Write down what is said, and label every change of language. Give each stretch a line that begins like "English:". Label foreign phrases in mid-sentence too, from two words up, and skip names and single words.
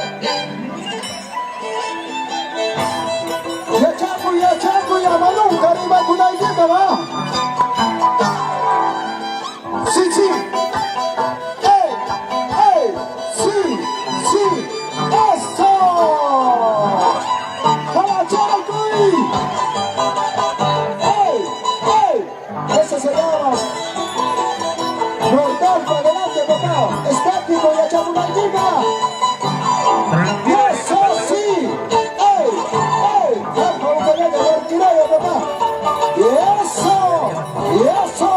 Spanish: Ya chaco, ya malunca, arriba con la idea, va. Sí, sí. ¡Ey! ¡Ey! ¡Sí! ¡Sí! ¡Eso! ¡Para Chacoy! ¡Ey! ¡Ey! Eso se llama mortal para adelante, papá. Estático y echar una guiga. ¡Eso sí! ¡Ey! ¡Ey! ¡Bajo un pelete, vertirado, papá! ¡Y eso! ¡Y eso!